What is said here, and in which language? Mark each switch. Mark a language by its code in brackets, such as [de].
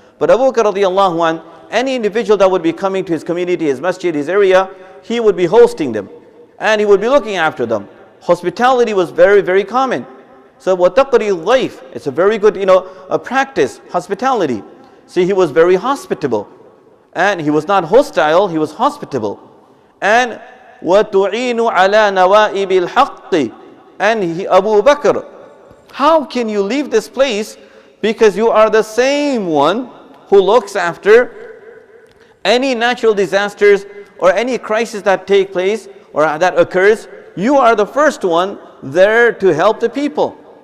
[en] But Abu Bakr radiallahu anh, any individual that would be coming to his community, his masjid, his area, he would be hosting them. And he would be looking after them. Hospitality was very, very common. So [ar] وَتَقْرِي الضَّيْفِ, [en] it's a very good, a practice, hospitality. See, he was very hospitable. And he was not hostile, he was hospitable. [ar] And وَتُعِينُ عَلَى نَوَائِبِ الْحَقِّ. [en] And Abu Bakr, how can you leave this place? Because you are the same one who looks after any natural disasters or any crisis that take place or that occurs. You are the first one there to help the people.